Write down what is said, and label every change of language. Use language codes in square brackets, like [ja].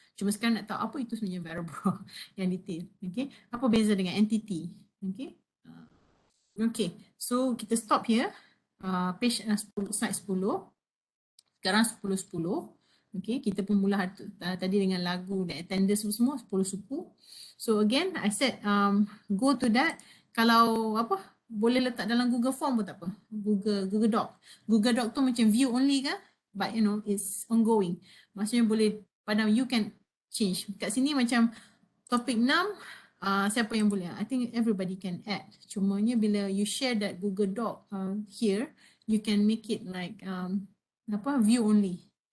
[ms] Cuma sekarang nak tahu apa itu sebenarnya variable yang detail. Okay, apa beza dengan entity? Okay. [en] Okay, so kita stop here. Page 10, slide 10. [ms] Sekarang 10-10. Okay, kita pun mula tadi dengan lagu dan attendance semua 10 suku. [en] So again, I said go to that. [ms] Kalau apa, boleh letak dalam Google Form pun tak apa. Google Doc. Google Doc tu macam view only kan? [en] But you know, it's ongoing. [ms] Maksudnya boleh, pada [en] you can change. [ms] Kat sini macam topik 6, siapa yang boleh? [en] I think everybody can add. [ms] Cumanya bila [en] you share that Google Doc here, you can make it like apa, view only.